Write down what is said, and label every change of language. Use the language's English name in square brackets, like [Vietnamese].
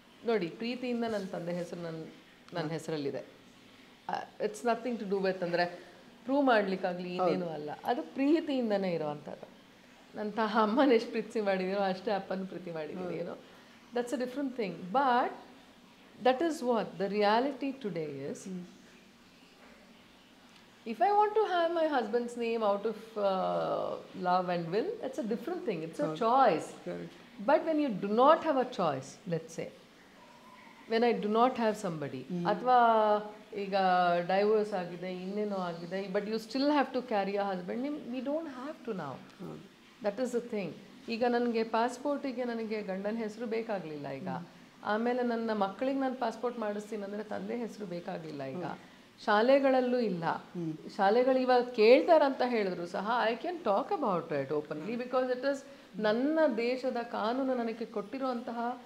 [Kannada] ನೋಡಿ, ಪ್ರೀತಿಯಿಂದ ನನ್ನ ತಂದೆ ಹೆಸರು ನನ್ನ ಹೆಸರಲ್ಲಿದೆ. [English] it's nothing to do with [Kannada] ಅಂದರೆ ಪ್ರೂವ್ ಮಾಡಲಿಕ್ಕಾಗಲಿ ಇನ್ನೇನು ಅಲ್ಲ, ಅದು ಪ್ರೀತಿಯಿಂದನೇ ಇರೋವಂಥದ್ದು. ನನ್ನ ಅಮ್ಮನ ಎಷ್ಟು ಪ್ರೀತಿ ಮಾಡಿದ್ದೀನೋ ಅಷ್ಟೇ ಅಪ್ಪನ ಪ್ರೀತಿ ಮಾಡಿದ್ದೀನಿ, ಏನೋ [English] That's a different thing. But that is what the reality today is. If I want to have my husband's name out of love and will, it's a different thing, it's a choice. But when you do not have a choice, let's say when I do not have somebody, [Kannada] athwa ಈಗ divorce ಆಗಿದೆ, ಇನ್ನೇನೋ ಆಗಿದೆ, [English] but you still have to carry a husband name, we don't have to now. That is the thing. [Kannada] ಈಗ ನನಗೆ ಪಾಸ್ಪೋರ್ಟಿಗೆ ನನಗೆ ಗಂಡನ ಹೆಸರು ಬೇಕಾಗಲಿಲ್ಲ. ಈಗ ಆಮೇಲೆ ನನ್ನ ಮಕ್ಕಳಿಗೆ ನಾನು ಪಾಸ್ಪೋರ್ಟ್ ಮಾಡಿಸ್ತೀನಿ ಅಂದರೆ ತಂದೆ ಹೆಸರು ಬೇಕಾಗಲಿಲ್ಲ. ಈಗ ಶಾಲೆಗಳಲ್ಲೂ ಇಲ್ಲ, ಶಾಲೆಗಳು ಇವಾಗ ಕೇಳ್ತಾರಂತ ಹೇಳಿದ್ರು ಸಹ [English] I can talk about it openly, because it is [Kannada] ನನ್ನ ದೇಶದ ಕಾನೂನು ನನಗೆ ಕೊಟ್ಟಿರುವಂತಹ.